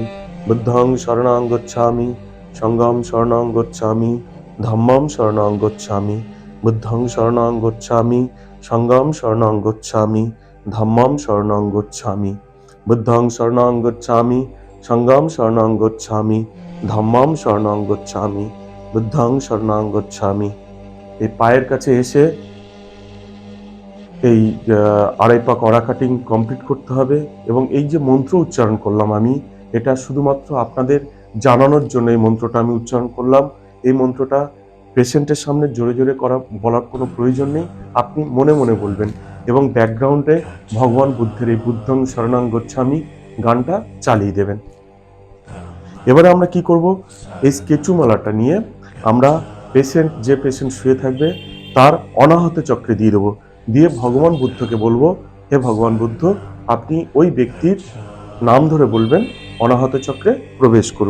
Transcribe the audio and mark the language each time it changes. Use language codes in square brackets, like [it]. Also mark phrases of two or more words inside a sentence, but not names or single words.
[pi] বুদ্ধং শরণং গচ্ছামি, সংঘং শরণং গচ্ছামি, ধম্মং শরণং গচ্ছামি। বুদ্ধং শরণং গচ্ছামি, সংঘং শরণং গচ্ছামি, ধম্মং শরণং গচ্ছামি। বুদ্ধং শরণং গচ্ছামি, সংঘং শরণং গচ্ছামি, ধম্মং শরণং গচ্ছামি। বুদ্ধং শরণং গচ্ছামি। [bn] এই পায়ের কাছে এসে এই আড়াই পা কড়া কাটিং কমপ্লিট করতে হবে। এবং এই যে মন্ত্র উচ্চারণ করলাম আমি, এটা শুধুমাত্র আপনাদের জানানোর জন্য এই মন্ত্রটা আমি উচ্চারণ করলাম। এই মন্ত্রটা পেশেন্টের সামনে জোরে জোরে বলার কোনো প্রয়োজন নেই, আপনি মনে মনে বলবেন এবং ব্যাকগ্রাউন্ডে ভগবান বুদ্ধের এই [pi] বুদ্ধং শরণং গচ্ছামি [bn] গানটা চালিয়ে দেবেন। এবারে আমরা কি করব, এই কেচুমালাটা নিয়ে আমরা যে পেশেন্ট শুয়ে থাকবে তার অনাহত চক্রে দিয়ে দেবো। দিয়ে ভগবান বুদ্ধকে বলবো, হে ভগবান বুদ্ধ, আপনি ওই ব্যক্তির নাম ধরে বলবেন অনাহত চক্রে প্রবেশ করুন।